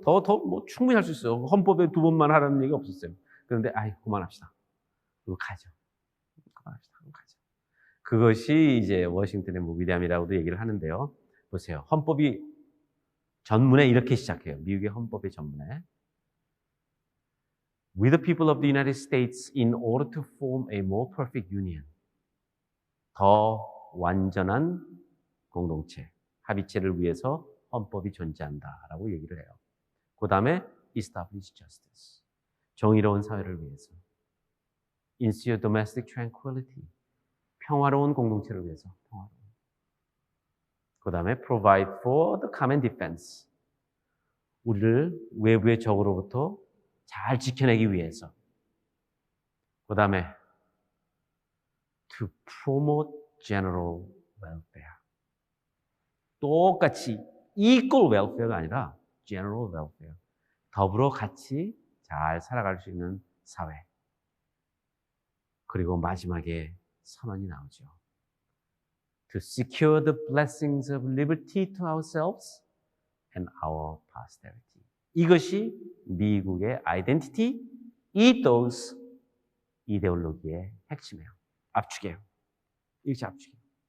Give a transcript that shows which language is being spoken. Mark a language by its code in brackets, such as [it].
[ko] 뭐 충분히 할 수 있어요. 헌법에 2번만 하라는 얘기 없었어요. 그런데 그만합시다. 그리고 가죠. 그것이 이제 워싱턴의 위대함이라고도 얘기를 하는데요. 보세요. 헌법이 전문에 이렇게 시작해요. 미국의 헌법의 전문에. [en] We the people of the United States in order to form a more perfect union. [ko] 더 완전한 공동체, 합의체를 위해서 헌법이 존재한다라고 얘기를 해요. 그 다음에 [en] establish justice. [ko] 정의로운 사회를 위해서. [en] ensure domestic tranquility. [ko] 평화로운 공동체를 위해서. 그 다음에 [en] provide for the common defense. [ko] 우리를 외부의 적으로부터 잘 지켜내기 위해서. 그 다음에 [en] to promote general welfare. [ko] 똑같이 [en] equal welfare가 [ko] 아니라 [en] general welfare. [ko] 더불어 같이 잘 살아갈 수 있는 사회. 그리고 마지막에 선언이 나오죠. [en] To secure the blessings of liberty to ourselves and our posterity. [ko] 이것이 미국의 아이덴티티, 이토스, 이데올로기의 핵심이에요. 압축이에요. 이것이 압축이에요.